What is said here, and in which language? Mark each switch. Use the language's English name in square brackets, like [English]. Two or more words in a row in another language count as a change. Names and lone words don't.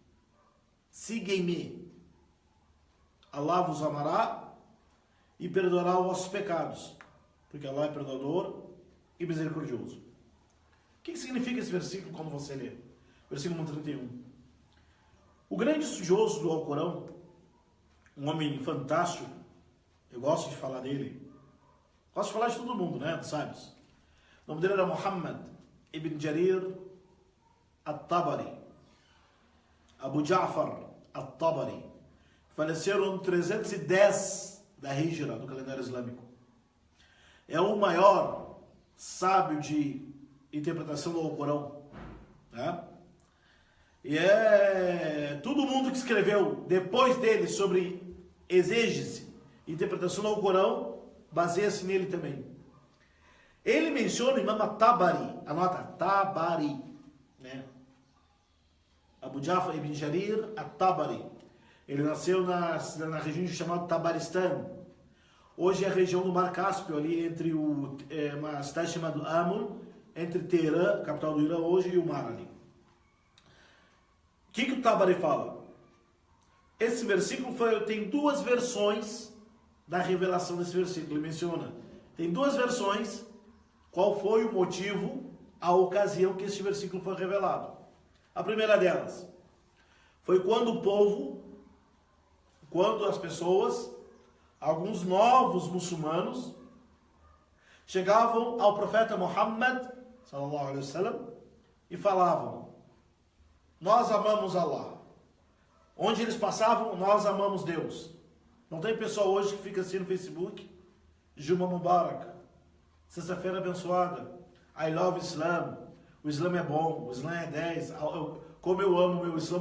[Portuguese] Allah vos amará e perdoará os vossos pecados, porque Allah é perdoador e misericordioso. O que significa esse versículo quando você lê? Versículo 31. O grande estudioso do Alcorão, um homem fantástico, eu gosto de falar dele, gosto de falar de todo mundo, né, dos sábios. O nome dele era Muhammad ibn Jarir al-Tabari, Abu Ja'far al-Tabari, faleceram no 310 da Hijra, do calendário islâmico. É o maior sábio de interpretação do Alcorão, né? E todo mundo que escreveu depois dele sobre exégese, interpretação do Alcorão, baseia-se nele também. Ele menciona o Imam Tabari, anota, Tabari, né? Abu Ja'far ibn Jarir al-Tabari. Ele nasceu na região chamada Tabaristan. Hoje é a região do Mar Cáspio, ali entre uma cidade chamada Amr, entre Teherã, capital do Irã hoje, e o mar ali. O que o Tabari fala? Esse versículo tem duas versões da revelação desse versículo. Ele menciona, tem duas versões, qual foi o motivo, a ocasião que este versículo foi revelado. A primeira delas foi quando as pessoas, alguns novos muçulmanos, chegavam ao profeta Muhammad, [Arabic] صلى الله عليه وسلم, [Portuguese] e falavam, nós amamos Allah. Onde eles passavam, nós amamos Deus. Não tem pessoa hoje que fica assim no Facebook, [Arabic] جمعة مبارك, [Portuguese] sexta-feira abençoada, [English] I love Islam, [Portuguese] o Islã é bom, o Islã é 10, como eu amo o meu Islã.